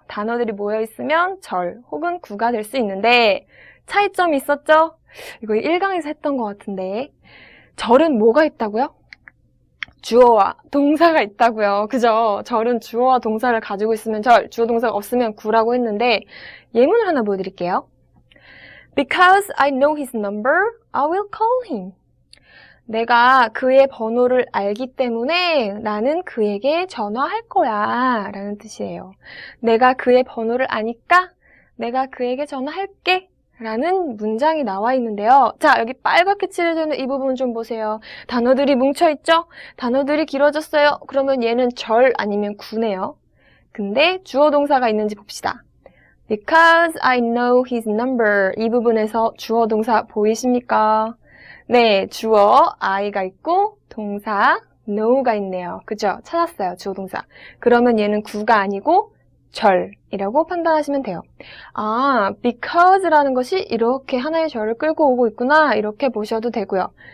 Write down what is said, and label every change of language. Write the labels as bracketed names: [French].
[Korean] 단어들이 모여 있으면 절 혹은 구가 될 수 있는데 차이점이 있었죠? 이거 1강에서 했던 것 같은데 절은 뭐가 있다고요? 주어와 동사가 있다고요. 그죠? 절은 주어와 동사를 가지고 있으면 절, 주어 동사가 없으면 구라고 했는데 예문을 하나 보여드릴게요. [English] Because I know his number, I will call him. [Korean] 내가 그의 번호를 알기 때문에 나는 그에게 전화할 거야 라는 뜻이에요. 내가 그의 번호를 아니까 내가 그에게 전화할게 라는 문장이 나와 있는데요. 자, 여기 빨갛게 칠해져 있는 이 부분 좀 보세요. 단어들이 뭉쳐있죠? 단어들이 길어졌어요. 그러면 얘는 절 아니면 구네요. 근데 주어 동사가 있는지 봅시다. [English] Because I know his number. [Korean] 이 부분에서 주어 동사 보이십니까? 네, 주어 I가 있고 동사 know가 있네요. 그죠? 찾았어요, 주어 동사. 그러면 얘는 구가 아니고 절이라고 판단하시면 돼요. 아, because라는 것이 이렇게 하나의 절을 끌고 오고 있구나 이렇게 보셔도 되고요.